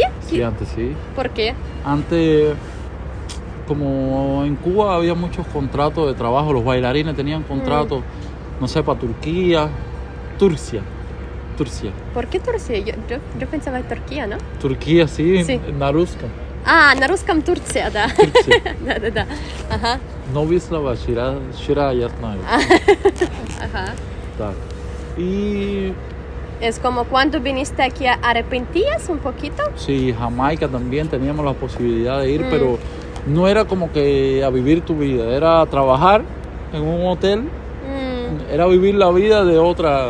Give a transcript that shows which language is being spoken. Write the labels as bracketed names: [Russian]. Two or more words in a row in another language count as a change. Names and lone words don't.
[Spanish] sí, antes sí. ¿Por qué? Antes, como en Cuba había muchos contratos de trabajo, los bailarines tenían contratos, no sé, para Turquía. ¿Por qué Turcia? Yo pensaba en Turquía, ¿no? Turquía, sí, Sí. [Russian] на русском. На русском Турция, да. Турция. Да. Ага. No Wisława, Shira, ya знаю. [Spanish] Ajá. [Russian] Так. Y [Spanish] Es como cuando viniste aquí, ¿arrepentías un poquito? sí, Jamaica también teníamos la posibilidad de ir, pero no era como que a vivir tu vida, era trabajar en un hotel, era vivir la vida de otra.